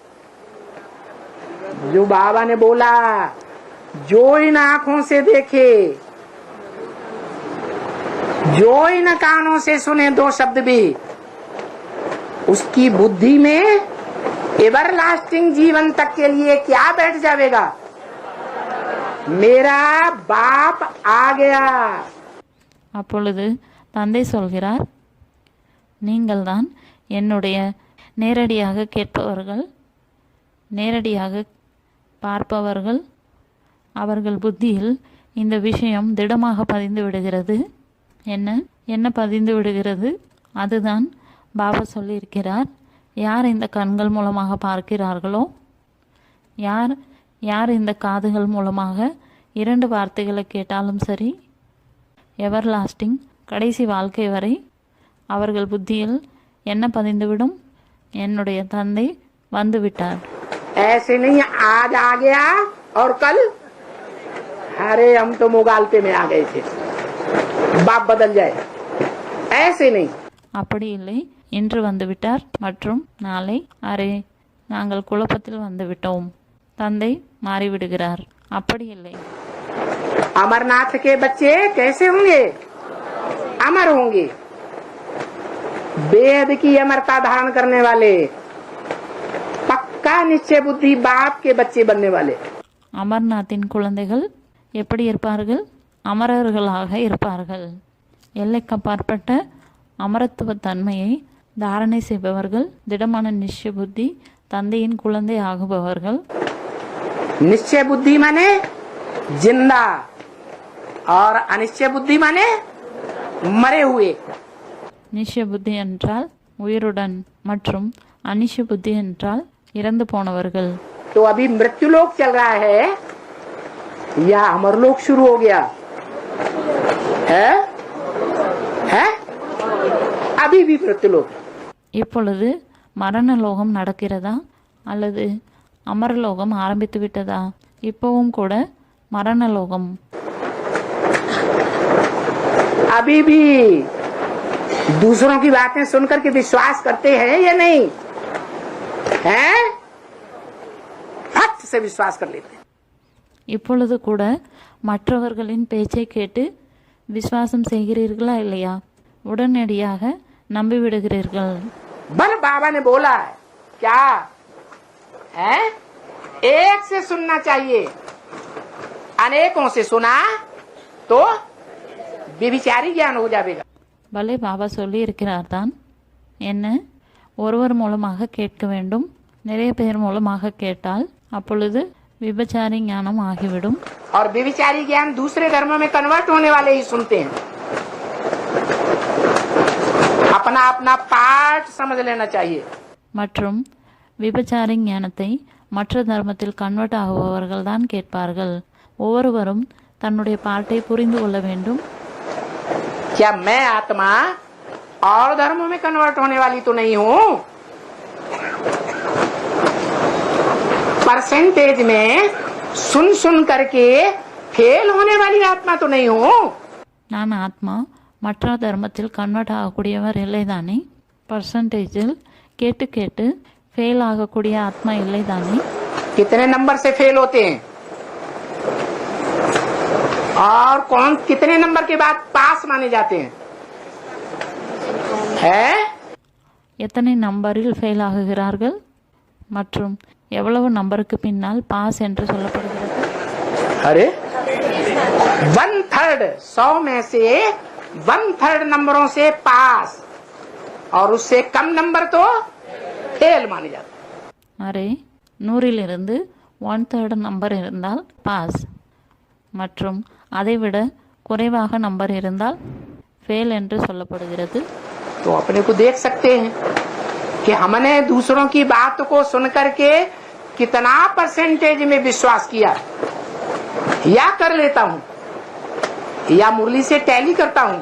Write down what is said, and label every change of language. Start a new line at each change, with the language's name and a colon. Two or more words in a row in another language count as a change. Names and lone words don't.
Hindi: जो बाबा ने बोला, जो इन आंखों से देखे, जो इन कानों से सुने दो शब्द भी, उसकी बुद्धि में
English: ever lasting
Hindi: जीवन तक के लिए क्या बैठ जाएगा? मेरा बाप आ गया.
Tamil: அப்பொழுது தந்தை சொல்கிறார், நீங்கள்தான் என்னுடைய நேரடியாக கேட்பவர்கள், நேரடியாக பார்ப்பவர்கள். அவர்கள் புத்தியில் இந்த விஷயம் திடமாக பதிந்து விடுகிறது. என்ன பதிந்து விடுகிறது? அதுதான் பாபா சொல்லியிருக்கிறார். யார் இந்த கண்கள் மூலமாக பார்க்கிறார்களோ, யார் இந்த காதுகள் மூலமாக 2 வார்த்தைகளை கேட்டாலும் சரி,
English: ever lasting
Tamil: கடைசி வாழ்க்கை வரை அவர்கள் புத்தியில் என்ன பதிந்துவிடும்? என்னுடைய தந்தை வந்து விட்டார்.
Hindi: ऐसे नहीं आज आ गया और कल अरे हम तो मुगालते में आ गए थे, बाप बदल जाए. ऐसे नहीं.
Tamil: அப்படி இல்லை, இன்று வந்துவிட்டார் மற்றும் நாளை அரே நாங்கள் குழப்பத்தில் வந்துவிட்டோம், தந்தை மாறிவிடுகிறார். அப்படி இல்லை.
Hindi: अमरनाथ के बच्चे कैसे होंगे? अमर होंगे. वेद की अमरता धारण करने वाले, पक्का निश्चय बुद्धि बाप के बच्चे बनने वाले.
Tamil: அமர்நாத்தின் குழந்தைகள் எப்படி இருப்பார்கள்? அமரர்களாக இருப்பார்கள். எல்லைக்கப்பாற்பட்ட அமரத்துவ தன்மையை தாரணை செய்பவர்கள், திடமான நிச்சய புத்தி தந்தையின் குழந்தை ஆகுபவர்கள்.
Hindi: निश्चय बुद्धि माने जिंदा और अनिश्चय बुद्धि माने मरे हुए.
Tamil: நிச்சய புத்தி என்றால் உயிருடன் மற்றும் அனிஷ்ய புத்தி என்றால் இறந்து போனவர்கள்.
Hindi: तो अभी मृत्यु लोक चल रहा है या अमर लोक शुरू हो गया है? अभी भी मृत्यु लोक.
Tamil: இப்பொழுது மரணலோகம் நடக்கிறதா அல்லது அமரலோகம் ஆரம்பித்து விட்டதா? இப்பவும் கூட மரணலோகம்.
Hindi: अभी भी दूसरों की बातें सुनकर के विश्वास करते हैं या नहीं? हैं? फट से विश्वास कर लेते हैं.
Tamil: இப்பொழுது கூட மற்றவர்களின் பேச்சை கேட்டு விசுவாசம் செய்கிறீர்களா இல்லையா? உடனடியாக நம்பிவிடுகிறீர்கள்.
Hindi: बल बाबा ने बोला है क्या है? एक से सुनना चाहिए. अनेकों से सुना तो व्यभिचारी ज्ञान हो जाएगा.
Tamil: பலே, பாபா சொல்லி இருக்கிறார் தான். என்ன? ஒருவர் மூலமாக கேட்க வேண்டும். நிறைய பேர் மூலமாக கேட்டால் அப்பொழுது விபச்சாரி ஞானம் ஆகிவிடும்.
Hindi: और व्यभिचारी ज्ञान दूसरे धर्मों में कन्वर्ट होने वाले ही सुनते हैं. अपना अपना पार्ट समझ लेना चाहिए.
Tamil: மற்றும் விபச்சாரி ஞானத்தை மற்ற தர்மத்தில் கன்வெர்ட் ஆகுபவர்கள் தான் கேட்பார்கள். ஒவ்வொருவரும் தன்னுடைய பாட்டை புரிந்து கொள்ள வேண்டும்.
Hindi: क्या मैं आत्मा और धर्मों में कन्वर्ट होने वाली तो नहीं हूँ? परसेंटेज में सुन करके फेल होने वाली आत्मा तो नहीं हूँ.
Tamil: நான் ஆத்மா மற்ற தர்மத்தில் கன்வெர்ட் ஆகக்கூடியவர் இல்லை தானே? பர்சன்டேஜில் கேட்டு கேட்டு ஃபெயில் ஆகக்கூடிய ஆத்மா இல்லை தானே?
Hindi: कितने नंबर से फेल होते हैं और कौन कितने नंबर के बाद पास माने जाते हैं? है
Tamil: எத்தனை நம்பரில் ஃபெயில் ஆகுகிறார்கள் மற்றும் எவ்வளவு நம்பருக்கு பின்னால் பாஸ் என்று சொல்லப்படுகிறது?
Hindi: अरे 1/3 100 में से 1/3 नंबरों से पास और उससे कम नंबर तो फेल माने जाते हैं।
Tamil: அரே 100லிருந்து 1/3 நம்பர் இருந்தால் பாஸ் மற்றும் அதைவிட குறைவாக நம்பர் இருந்தால் ஃபெயில் என்று சொல்லப்படுகிறது.
Hindi: तो अपने को देख सकते हैं कि हमने दूसरों की बात को सुन करके कितना परसेंटेज में विश्वास किया, या कर लेता हूँ या मुरली से टैली करता हूँ.